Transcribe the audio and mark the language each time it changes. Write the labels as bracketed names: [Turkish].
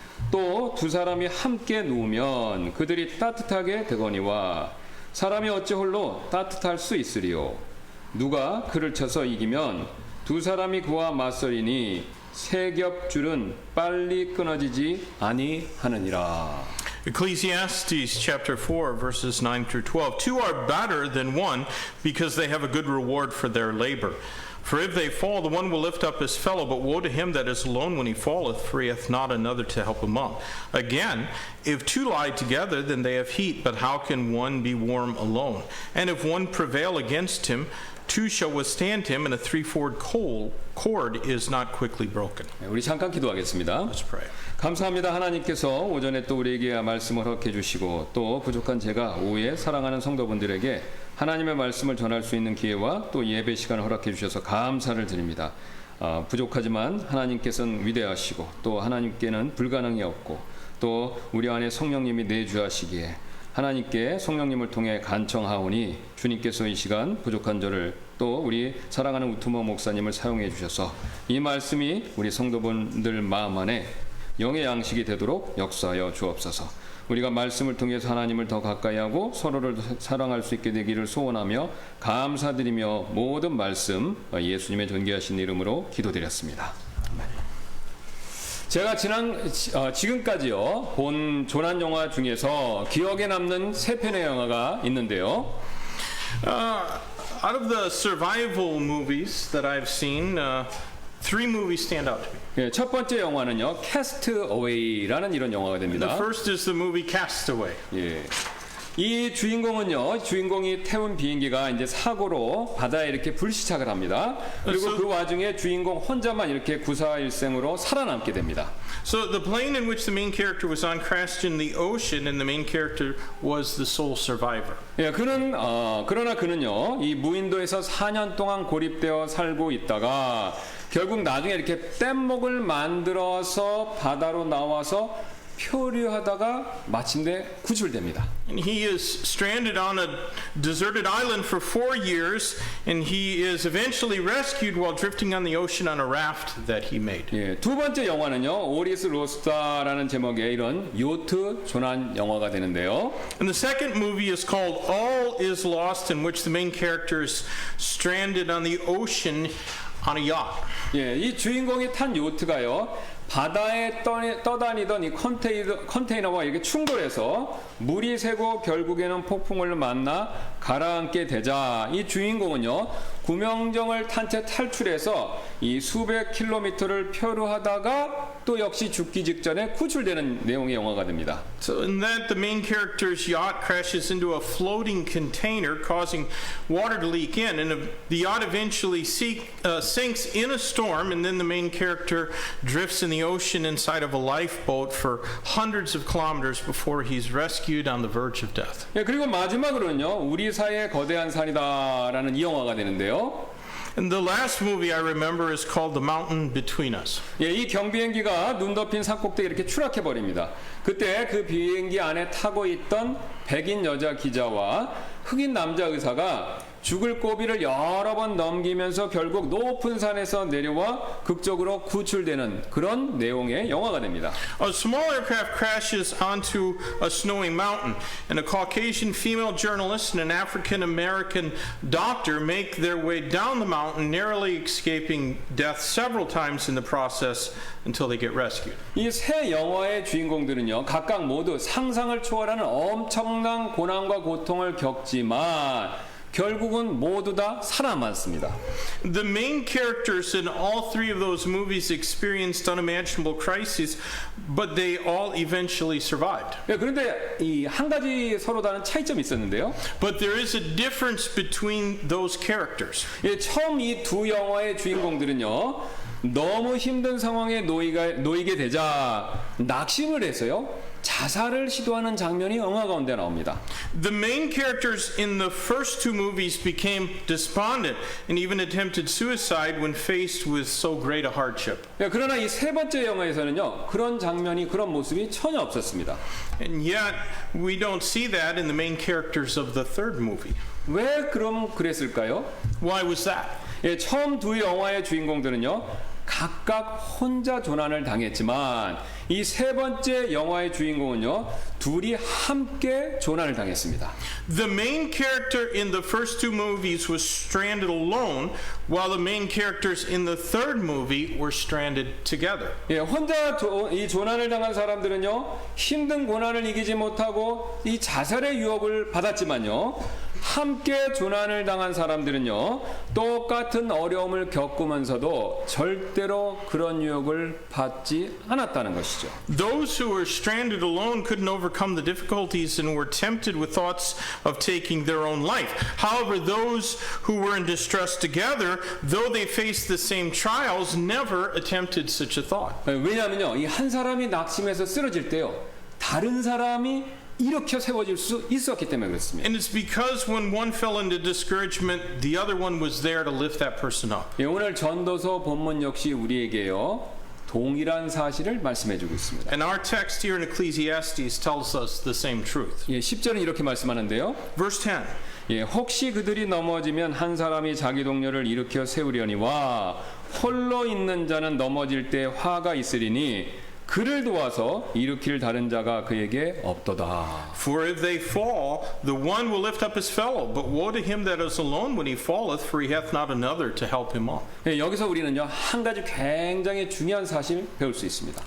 [Korean] 또 두 사람이 함께 누우면 그들이 따뜻하게 되거니와 사람이 어찌 홀로 따뜻할 수 있으리요. 누가 그를 쳐서 이기면 두 사람이 그와 맞서리니 세 겹줄은 빨리 끊어지지 아니하느니라. [English] Ecclesiastes chapter 4 verses 9 through 12. Two are better than one because they have a good reward for their labor. For if they fall, the one will lift up his fellow, but woe to him that is alone when he falleth, for he hath not another to help him up. Again, if two lie together, then they have heat, but how can one be warm alone? And if one prevail against him, two shall withstand him, and a threefold cord is not quickly broken. [Korean] 우리 잠깐 기도하겠습니다. [English] Let's pray. [Korean] 감사합니다. 하나님께서 오전에 또 우리에게 말씀을 허락해 주시고 또 부족한 제가 오후에 사랑하는 성도분들에게 하나님의 말씀을 전할 수 있는 기회와 또 예배 시간을 허락해 주셔서 감사를 드립니다. 부족하지만 하나님께서는 위대하시고 또 하나님께는 불가능이 없고 또 우리 안에 성령님이 내주하시기에 하나님께 성령님을 통해 간청하오니 주님께서 이 시간 부족한 저를 또 우리 사랑하는 우트모 목사님을 사용해 주셔서 이 말씀이 우리 성도분들 마음 안에 영의 양식이 되도록 역사하여 주옵소서. 우리가 말씀을 통해서 하나님을 더 가까이 하고 서로를 사랑할 수 있게 되기를 소원하며 감사드리며 모든 말씀 예수님의 존귀하신 이름으로 기도드렸습니다. 제가 지금까지요 본 조난 영화 중에서 기억에 남는 세 편의 영화가 있는데요. [English] Out of the survival movies that I've seen, three movies stand out to me. [Korean] 예, 첫 번째 영화는요, 캐스트 어웨이라는 이런 영화가 됩니다. [English] The first is the movie Castaway. [Korean] 예. 이 주인공이 태운 비행기가 이제 사고로 바다에 이렇게 불시착을 합니다. 그리고 그 와중에 주인공 혼자만 이렇게 구사일생으로 살아남게 됩니다. [English] So the plane in which the main character was on crashed in the ocean, and the main character was the sole survivor. [Korean] 예, 그러나 그는요, 이 무인도에서 4년 동안 고립되어 살고 있다가 결국 나중에 이렇게 뗏목을 만들어서 바다로 나와서 표류하다가 마침내 구출됩니다. [English] And he is stranded on a deserted island for 4 years, and he is eventually rescued while drifting on the ocean on a raft that he made. [Korean] 예, 두 번째 영화는요, 오리스 로스타라는 제목의 이런 요트 조난 영화가 되는데요. [English] And the second movie is called All Is Lost, in which the main character is stranded on the ocean on a yacht. [Korean] 예, 이 주인공이 탄 요트가요, 바다에 떠다니던 이 컨테이너와 이렇게 충돌해서 물이 새고 결국에는 폭풍을 만나 가라앉게 되자 이 주인공은요, 구명정을 탄 채 탈출해서 이 수백 킬로미터를 표류하다가 또 역시 죽기 직전에 구출되는 내용의 영화가 됩니다. [English] So in that, the main character's yacht crashes into a floating container, causing water to leak in, and the yacht eventually sinks in a storm, and then the main character drifts in the ocean inside of a lifeboat for hundreds of kilometers before he's rescued on the verge of death. [Korean] 예, 그리고 마지막으로는요, 우리 사이의 거대한 산이다라는 이 영화가 되는데요. [English] And the last movie I remember is called The Mountain Between Us. [Korean] 예, 이 경비행기가 눈 덮인 산꼭대기에 이렇게 추락해 버립니다. 그때 그 비행기 안에 타고 있던 백인 여자 기자와 흑인 남자 의사가 죽을 고비를 여러 번 넘기면서 결국 높은 산에서 내려와 극적으로 구출되는 그런 내용의 영화가 됩니다. [English] A small aircraft crashes onto a snowy mountain, and a Caucasian female journalist and an African American doctor make their way down the mountain, narrowly escaping death several times in the process until they get rescued. [Korean] 이 세 영화의 주인공들은요, 각각 모두 상상을 초월하는 엄청난 고난과 고통을 겪지만 결국은 모두 다 살아남았습니다. [English] The main characters in all three of those movies experienced unimaginable crises, but they all eventually survived. [Korean] 예, 그런데 이 한 가지 서로 다른 차이점이 있었는데요. [English] But there is a difference between those characters. [Korean] 예, 처음 이 두 영화의 주인공들은요, 너무 힘든 상황에 놓이게 되자 낙심을 했어요. 자살을 시도하는 장면이 영화 가운데 나옵니다. [English] The main characters in the first two movies became despondent and even attempted suicide when faced with so great a hardship. [Korean] 예, 그러나 이 세 번째 영화에서는요, 그런 장면이, 그런 모습이 전혀 없었습니다. [English] And yet, we don't see that in the main characters of the third movie. [Korean] 왜 그럼 그랬을까요? [English] Why was that? [Korean] 예, 처음 두 영화의 주인공들은요, 각각 혼자 조난을 당했지만 이 세 번째 영화의 주인공은요, 둘이 함께 조난을 당했습니다. [English] The main character in the first two movies was stranded alone, while the main characters in the third movie were stranded together. [Korean] 예, 혼자 이 조난을 당한 사람들은요, 힘든 고난을 이기지 못하고 이 자살의 유혹을 받았지만요, 함께 조난을 당한 사람들은요, 똑같은 어려움을 겪으면서도 절대로 그런 유혹을 받지 않았다는 것이죠. [English] Those who were stranded alone couldn't overcome the difficulties and were tempted with thoughts of taking their own life. However, those who were in distress together, though they faced the same trials, never attempted such a thought. [Korean] 왜냐하면요, 이 한 사람이 낙심해서 쓰러질 때요, 다른 사람이 일으켜 세워질 수 있었기 때문에 그렇습니다. [English] And it's because when one fell into discouragement, the other one was there to lift that person up. [Korean] 예, 오늘 전도서 본문 역시 우리에게요, 동일한 사실을 말씀해주고 있습니다. [English] And our text here in Ecclesiastes tells us the same truth. [Korean] 예, 10절은 이렇게 말씀하는데요. [English] Verse 10. [Korean] 예, 혹시 그들이 넘어지면 한 사람이 자기 동료를 일으켜 세우려니와 홀로 있는 자는 넘어질 때 화가 있으리니 그를 도와서 일으킬 다른 자가 그에게 없도다. [English] For if they fall, the one will lift up his fellow. But woe to him that is alone when he falleth, for he hath not another to help him up. [Korean] 예, 여기서 우리는요, 한 가지 굉장히 중요한 사실 배울 수 있습니다.